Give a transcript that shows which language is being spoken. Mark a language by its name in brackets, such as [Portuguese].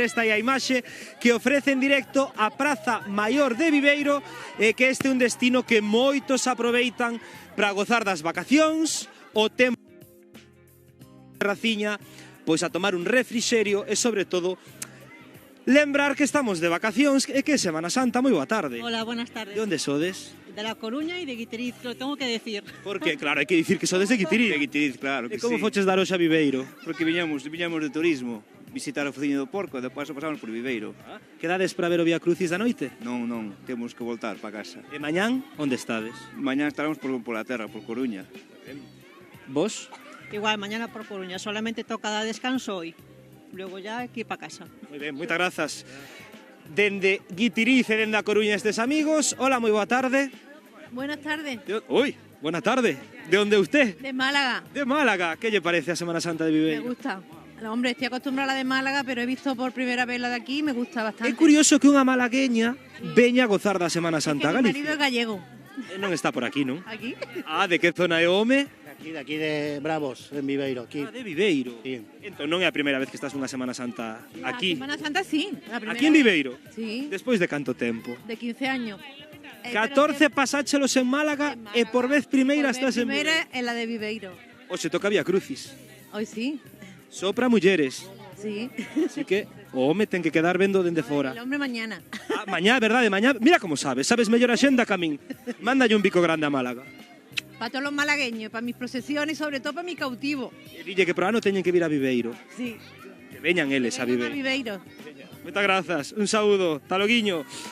[Galician] Esta é a imaxe que ofrece en directo a Praza Maior de Viveiro, e que este é un destino que moitos aproveitan para gozar das vacacións, o tempo raciña, pois a tomar un refrixerio e, sobre todo, lembrar que estamos de vacacións e que é Semana Santa. Moi boa tarde. [Spanish] Hola, buenas tardes. [Galician] De onde sodes? [Spanish] De La Coruña e de Guiteriz, lo tengo que decir. [Galician] Porque, claro, hai que dicir que sodes de Guiteriz. [Spanish] De Guiteriz, claro que sí. [Galician] E como foches dar hoxe a Viveiro? Porque viñamos de turismo, visitar o Fociño do Porco, e depois pasamos por Viveiro. Quedades para ver o Vía Crucis da noite? Non, temos que voltar para casa. E mañán, onde estades? Mañán estaremos pola terra, por Coruña. Vos? [Spanish] Igual, mañana por Coruña, solamente toca dar descanso hoy. Luego ya hay que ir para casa. [Galician] Moi ben, moitas grazas. Dende Guitiriz e dende a Coruña estes amigos. Hola, moi boa tarde. [Spanish] Buenas tardes. Ui, buena tarde. ¿De dónde usted? De Málaga. De Málaga. ¿Qué le parece a Semana Santa de Viveiro? Me gusta. Hombre, estoy acostumbrada a la de Málaga, pero he visto por primera vez la de aquí y me gusta bastante. [Galician] É curioso que unha malagueña veña a gozar da Semana Santa a [Spanish] Mi [Galician] Galicia. [Spanish] marido é gallego. [Galician] Non está por aquí, non? [Spanish] Aquí. [Galician] Ah, de que zona é o home? [Spanish] Aquí de Bravos, en Viveiro. Aquí. De Viveiro. Sí. [Galician] Entón non é a primeira vez que estás unha Semana Santa aquí. [Spanish] Semana Santa sí. [Galician] Aquí en Viveiro? [Spanish] Sí. [Galician] Despois de canto tempo? [Spanish] De 15 años. [Galician] 14 pasáchelos en Málaga e por vez primeira estás en Viveiro. [Spanish] Primeira en la de Viveiro. [Galician] Oxe, toca Vía Crucis. [Spanish] Hoy sí. [Galician] Sopra mulleres. [Spanish] Sí. [Galician] Así que o home ten que quedar vendo dende fora. [Spanish] El hombre mañana. [Galician] Mañá, verdade, mañá. Mira como sabes mellor a xenda que a min. Mándalle un bico grande a Málaga. [Spanish] Para todos los malagueños, para mis procesiones y sobre todo para mi cautivo. [Galician] E dille que por ano teñen que vir a Viveiro. [Spanish] Sí. [Galician] Que veñan eles a [Spanish] Vengan [Galician] Viveiro. [Spanish] a Viveiro. [Galician] Moitas grazas, un saúdo, taloguiño.